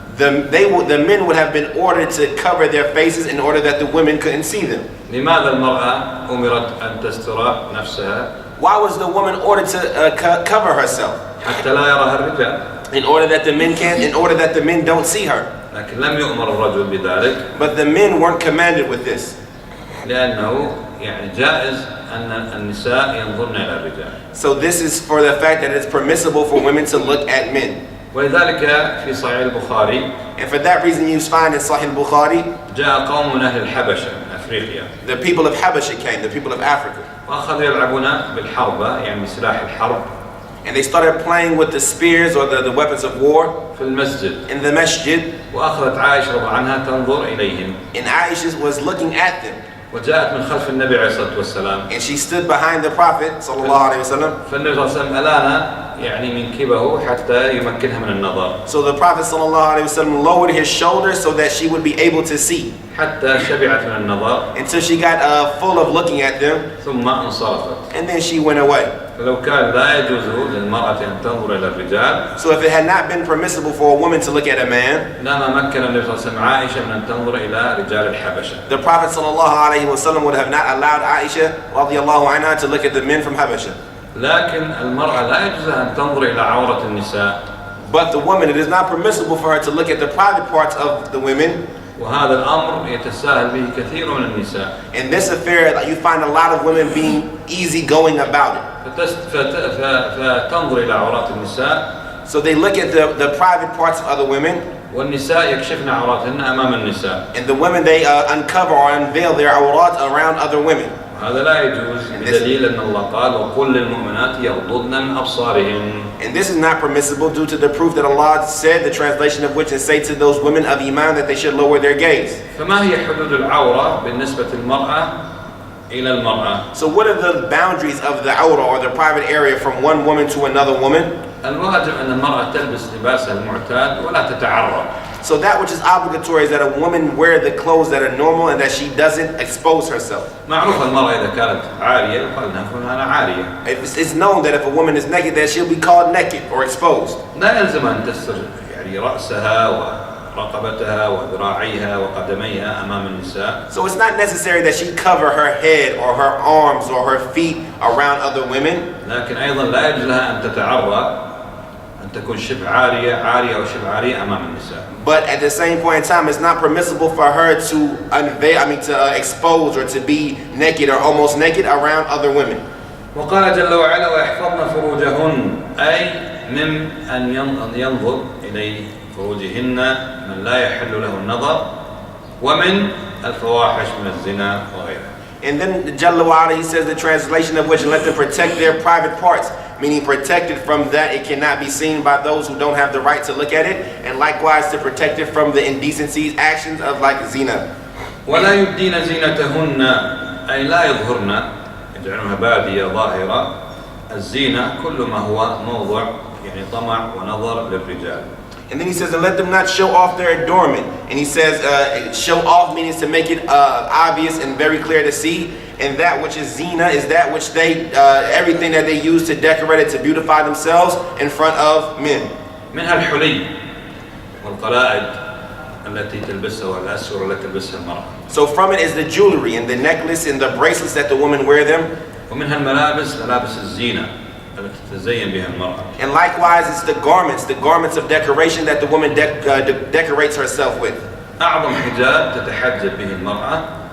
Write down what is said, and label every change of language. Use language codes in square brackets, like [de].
[en] the men would have been ordered to cover their faces in order that the women couldn't see them. [ar] لماذا المرأة أمرت أن تستر نفسها؟ [en] Why was the woman ordered to cover herself? [ar] حتى لا يراها الرجال. [en] In order that the men don't see her. [ar] لكن لم يؤمر الرجل بذلك. [en] But the men weren't commanded with this. [ar] لأنه جائز أن النساء ينظرن إلى الرجال. [en] So this is for the fact that it's permissible for women to look at men. [ar] ولذلك في صحيح البخاري [en] And for that reason you find in Sahih al-Bukhari, [ar] جاء قوم من أهل الحبشة من أفريقيا. [en] the people of Habasha came, the people of Africa. [ar] وأخذوا يلعبون بالحربة بسلاح الحرب. [en] And they started playing with the spears or the weapons of war [ar] في المسجد. [en] in the masjid. [ar] وأخذت عائشة رضي عنها تنظر إليهم. [en] And Aisha was looking at them. [ar] وجاءت من خلف النبي عليه الصلاة والسلام. [en] And she stood behind the Prophet sallallahu alaihi wasallam. [ar] فالنبي صلى الله عليه وسلم ألان منكبه حتى يمكنها من النظر. [en] So the Prophet sallallahu alaihi wasallam lowered his shoulders so that she would be able to see. [ar] حتى شبعت من النظر. [en] Until she got full of looking at them. [ar] ثم انصرفت. [en] And then she went away. [ar] فلو كان لا يجوز للمرأة أن تنظر إلى الرجال. [en] So if it had not been permissible for a woman to look at a man, [ar] لما مكن النبي صلى الله عليه وسلم عائشة من أن تنظر إلى رجال الحبشة. [en] the Prophet sallallahu alaihi wasallam would have not allowed Aisha radiyallahu anha to look at the men from Habasha. [ar] لكن المرأة لا يجوز أن تنظر إلى عورة النساء. [en] But the woman, it is not permissible for her to look at the private parts of the women. [ar] وهذا الأمر يتساهل به كثير من النساء. [en] In this affair, you find a lot of women being easygoing about it. [ar] فتنظر إلى عورات النساء. [en] So they look at the private parts of other women. [ar] والنساء يكشفن عوراتهن أمام النساء. [en] And the women, they uncover or unveil their awrat around other women. [ar] هذا لا يجوز بدليل أن الله قال وقل للمؤمنات يغضضن من أبصارهن. [en] And this is not permissible due to the proof that Allah said, the translation of which is say to those women of Iman that they should lower their gaze. [ar] فما هي حدود العورة بالنسبة للمرأة إلى المرأة؟ [en] So what are the boundaries of the awrah or the private area from one woman to another woman? [ar] الواجب أن المرأة تلبس لباسها المعتاد ولا تتعرض. [en] So that which is obligatory is that a woman wear the clothes that are normal and that she doesn't expose herself. [ar] معروف المرأة إذا كانت عارية يقال لها فلانة عارية. [en] It's known that if a woman is naked that she'll be called naked or exposed. [ar] لا يلزم أن تستر رأسها رقبتها وذراعيها وقدميها أمام النساء. [en] So it's not necessary that she cover her head or her arms or her feet around other women. [ar] لكن أيضا لا يجوز لها أن تتعرى، أن تكون شبه عارية أو شبه عارية أمام النساء. [en] But at the same point in time, it's not permissible for her to expose or to be naked or almost naked around other women. [ar] وقال جل وعلا ويحفظن فروجهن، أي من أن ينظر إلى فروجهن من لا يحل له النظر، ومن الفواحش من الزنا وغيرها. [en] And then Jalla wa'ala, he says the translation of which, let them protect their private parts, meaning protected from that it cannot be seen by those who don't have the right to look at it, and likewise to protect it from the indecencies, actions of like zina. [ar] ولا يبدين زينتهن، أي لا يظهرن، يجعلونها بادية ظاهرة. الزينة كل ما هو موضع يعني طمع ونظر للرجال. [en] And then he says, and let them not show off their adornment. And he says, show off means to make it obvious and very clear to see. And that which is zina is that which they, everything that they use to decorate it, to beautify themselves in front of men. [ar] منها الحلي والقلائد التي تلبسها والأسور التي تلبسها المرأة. [en] So from it is the jewelry and the necklace and the bracelets that the women wear them. [ar] ومنها الملابس، ملابس الزينة التي تتزين بها المرأة. [en] And likewise it's the garments of decoration that the woman decorates herself with. [ar] أعظم حجاب تتحجب به المرأة.